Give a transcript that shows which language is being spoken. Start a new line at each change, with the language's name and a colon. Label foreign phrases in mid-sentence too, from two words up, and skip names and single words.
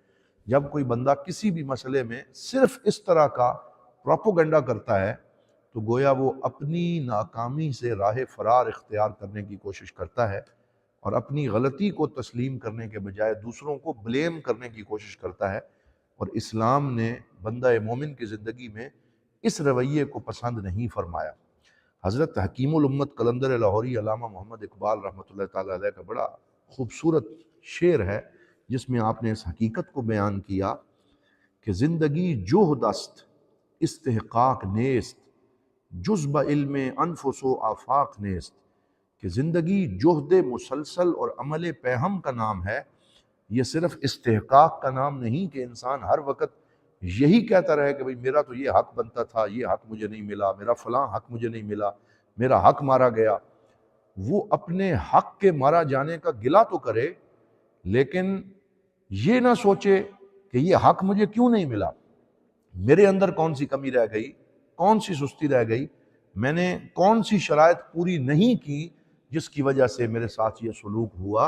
Urdu: جب کوئی بندہ کسی بھی مسئلے میں صرف اس طرح کا پروپوگنڈا کرتا ہے تو گویا وہ اپنی ناکامی سے راہ فرار اختیار کرنے کی کوشش کرتا ہے اور اپنی غلطی کو تسلیم کرنے کے بجائے دوسروں کو بلیم کرنے کی کوشش کرتا ہے، اور اسلام نے بندہ مومن کی زندگی میں اس رویے کو پسند نہیں فرمایا۔ حضرت حکیم الامت قلندر لاہوری علامہ محمد اقبال
Arabic: رحمۃ اللہ تعالیٰ علیہ
Urdu: کا بڑا خوبصورت شعر ہے جس میں آپ نے اس حقیقت کو بیان کیا کہ
Persian: زندگی جہد است استحقاق نیست، جز بعلم انفس و آفاق نیست،
Urdu: کہ زندگی جہد مسلسل اور عمل پیہم کا نام ہے، یہ صرف استحقاق کا نام نہیں کہ انسان ہر وقت یہی کہتا رہے کہ بھئی میرا تو یہ حق بنتا تھا، یہ حق مجھے نہیں ملا، میرا فلاں حق مجھے نہیں ملا، میرا حق مارا گیا۔ وہ اپنے حق کے مارا جانے کا گلہ تو کرے لیکن یہ نہ سوچے کہ یہ حق مجھے کیوں نہیں ملا، میرے اندر کون سی کمی رہ گئی، کون سی سستی رہ گئی، میں نے کون سی شرائط پوری نہیں کی جس کی وجہ سے میرے ساتھ یہ سلوک ہوا۔